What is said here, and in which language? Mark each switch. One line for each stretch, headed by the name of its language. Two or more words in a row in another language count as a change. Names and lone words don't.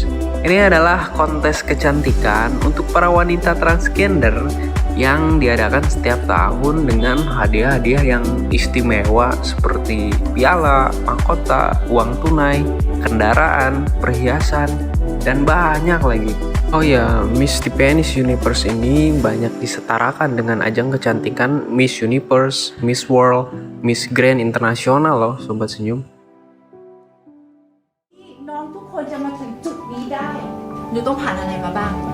Indonesian: Ini adalah kontes kecantikan untuk para wanita transgender yang diadakan setiap tahun dengan hadiah-hadiah yang istimewa seperti piala, mahkota, uang tunai, kendaraan, perhiasan, dan banyak lagi. Oh ya, Miss Tiffany's Universe ini banyak disetarakan dengan ajang kecantikan Miss Universe, Miss World, Miss Grand International loh, Sobat Senyum.
Thai: น้องทุกคนจะมาถึงจุดนี้ได้ หนูต้องผ่านอะไรมาบ้าง